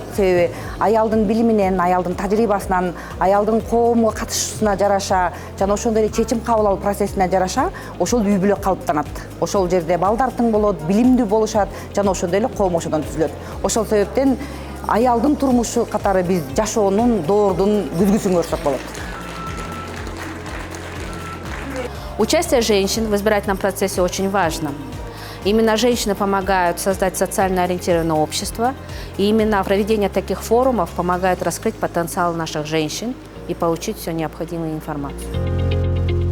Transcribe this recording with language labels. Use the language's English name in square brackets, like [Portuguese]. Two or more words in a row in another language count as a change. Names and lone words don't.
[Kyrgyz] Себеби аялдын билиминен, аялдын тажрыйбасынан, аялдын коомго катышуусуна жараша жана ошондой эле чечим кабыл алуу процессине жараша ошол үй бүлө калыптанат. Ошол жерде балдар тың болот, билимдүү болушат жана ошондой эле коом ошодон түзүлөт. Ошол себептен аялдын турмушу катары биз жашоонун доордун күзгүсүн көрсөк болот. [Russian] Участие женщин в избирательном процессе очень важно. Именно женщины помогают создать социально ориентированное общество, и именно проведение таких форумов помогает раскрыть потенциал наших женщин и получить всю необходимую информацию.